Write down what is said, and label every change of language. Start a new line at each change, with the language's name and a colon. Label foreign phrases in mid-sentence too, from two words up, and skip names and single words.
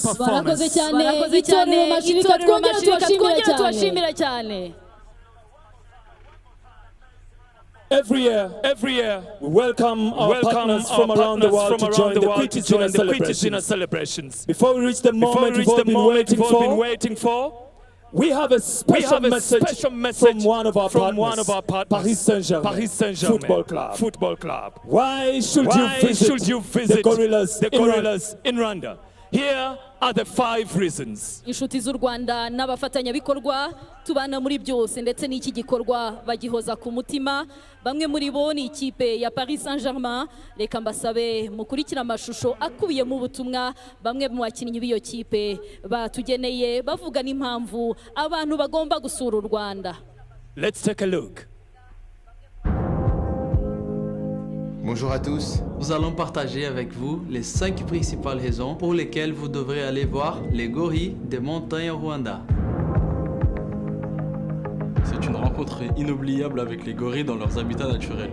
Kinyarwanda: Barakoze cyane Mashirika twongera tubashimira cyane.
English: Every year, we welcome our partners from around the world to join the KWITA celebrations. Before we reach the moment we've all been waiting for, we have a special message from one of our partners, Paris Saint-Germain Football Club. Why should you visit the gorillas in Rwanda? Here are the 5 reasons.
Kinyarwanda: inshuti z'u Rwanda n'abafatanyabikorwa tubana muri byose ndetse n'iki gikorwa bagihoza ku mutima. Bamwe muri bo ni ikipe ya Paris Saint-Germain. Reka mbasabe mukurikira amashusho akubiye mu butumwa bamwe mu bakinnyi b'iyo kipe batugeneye bavuga n'impamvu abantu bagomba gusura u Rwanda.
English: Let's take a look.
French: Bonjour à tous. Nous allons partager avec vous les 5 principales raisons pour lesquelles vous devrez aller voir les gorilles des montagnes au Rwanda. C'est une rencontre inoubliable avec les gorilles dans leurs habitats naturels.